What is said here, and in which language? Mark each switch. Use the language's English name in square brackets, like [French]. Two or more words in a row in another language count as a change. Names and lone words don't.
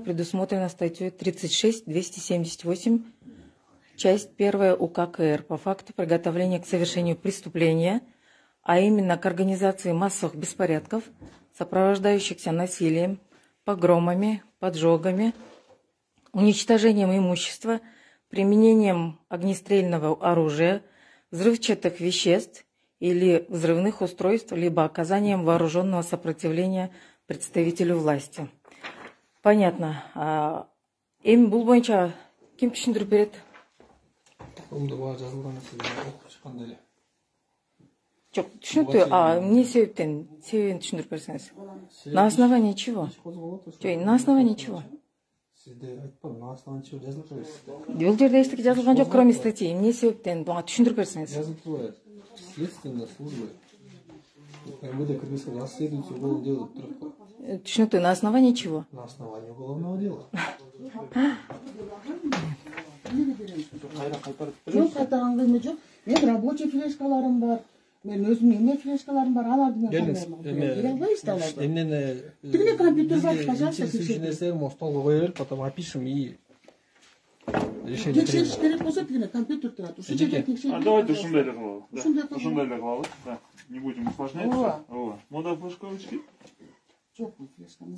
[Russian] предусмотрено статьей 36-278, часть 1 УК КР по факту приготовления к совершению преступления, а именно к организации массовых беспорядков, сопровождающихся насилием, погромами, поджогами, уничтожением имущества, применением огнестрельного оружия, взрывчатых веществ или взрывных устройств, либо оказанием вооруженного сопротивления представителю власти. Понятно. [Kyrgyz] Эми бул боюнча ким түшүндүрүп берет? Жок, түшүнүктүү. Эмне себептен? Себебин түшүндүрүп берсеңиз. [Russian] На основании чего? На основании чего? На основании чего [Kyrgyz] жазылып коебуз? Бул жерде эчтеке жазылган жок, [Russian] кроме статьи. [Kyrgyz] Эмне себептен? Буга түшүндүрүп берсеңиз. [Russian] Жазылып следственная служба. МВД Кыргызстан расследуется уголовное дело. [Kyrgyz] Түшүнүктүү. [Russian] На основании чего? На основании уголовного дела. [Kyrgyz] Жок, кайтарган эме жок. Мен рабочий флешкаларым бар. Мен өзүмдүн эме флешкаларым бар. Аларды мен бере албайбыз да аларды. Эмнени? Тигине компьютер бар, пожалуйста, текшерүү. Столго кое берип, [Russian] потом опишем и решение. [Kyrgyz] Текшериш керек болсо тигине компьютер турат. Ушул жерде текшерүү. Давайте ушундай эле кылалы. Ушундай эле кылалы. [Russian] Не будем усложнять. [Kyrgyz] Ооба. Мода флешкалычки? Жок, бул флешка эмес.